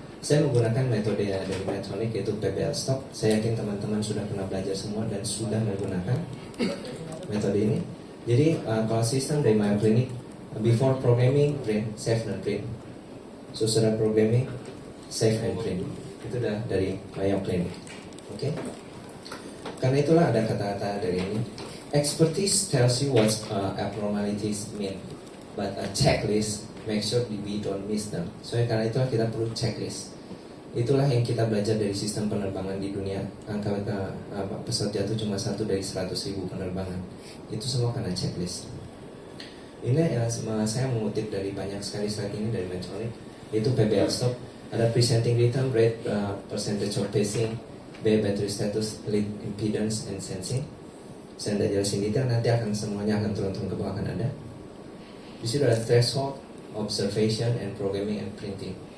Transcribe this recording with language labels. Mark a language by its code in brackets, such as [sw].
[id] Saya menggunakan metode dari Medtronic yaitu PBL Stop. Saya yakin teman-teman sudah pernah belajar semua dan sudah menggunakan metode ini. Jadi kalau sistem dari Mayo Clinic, [en] before programming, [id] print, save dan print. Sesudah programming, [en] save and print. [id] Itu dah dari Mayo Clinic. Oke? Karena itulah ada kata-kata dari ini. [en] Expertise tells you what abnormalities mean, but a checklist make sure we don't miss them. [id] So karena itulah kita perlu checklist. Itulah yang kita belajar dari sistem penerbangan di dunia. Angka pesawat jatuh cuma 1 dari 100.000 penerbangan. Itu semua karena checklist. Ini saya mengutip dari banyak sekali slide ini dari Medtronic. Itu PBL Stop. Ada [en] presenting rhythm rate, percentage of pacing, B battery status, lead impedance and sensing. [id] Saya tidak jelasin detail, nanti semuanya akan turun-turun ke bawah, akan ada. Di situ ada [en] threshold, observation, and programming and printing.